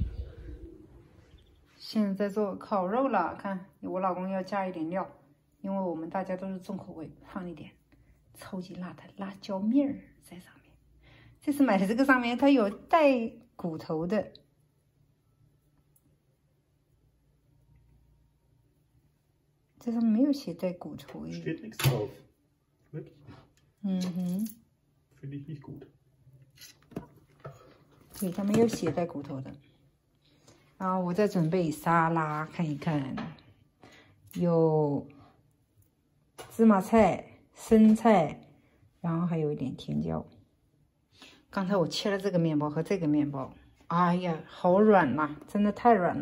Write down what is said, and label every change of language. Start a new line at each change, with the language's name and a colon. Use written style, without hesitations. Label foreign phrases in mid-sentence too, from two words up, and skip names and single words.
Chinese: 现在在做烤肉了，看我老公要加一点料，因为我们大家都是重口味，放一点超级辣的辣椒面儿在上面。这次买的这个上面它有带骨头的。这上面没有写带骨头耶。
German: Steht nichts drauf. Wirklich nicht. Finde ich nicht gut.
Chinese: 对，它没有写带骨头的。然后我再准备沙拉，看一看，有芝麻菜、生菜，然后还有一点甜椒。刚才我切了这个面包和这个面包，哎呀，好软呐，真的太软了。